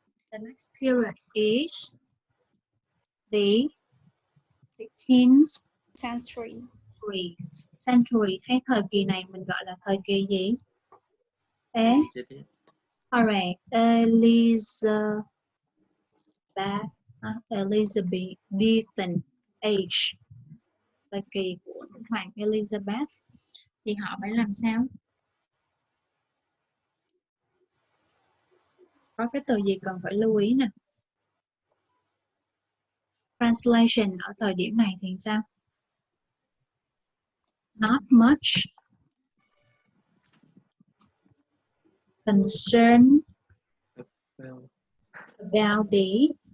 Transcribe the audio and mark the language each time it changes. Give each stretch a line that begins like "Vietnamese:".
English: The next period is the 16th Century. century.
Vietnamese: Hay thời kỳ này mình gọi là thời kỳ gì?
English: Alright, Elizabethan age.
Vietnamese: Thời kỳ của nữ hoàng Elizabeth. Thì họ phải làm sao? Có cái từ gì cần phải lưu ý nè? Translation ở thời điểm này thì sao?
English: Not much concern about the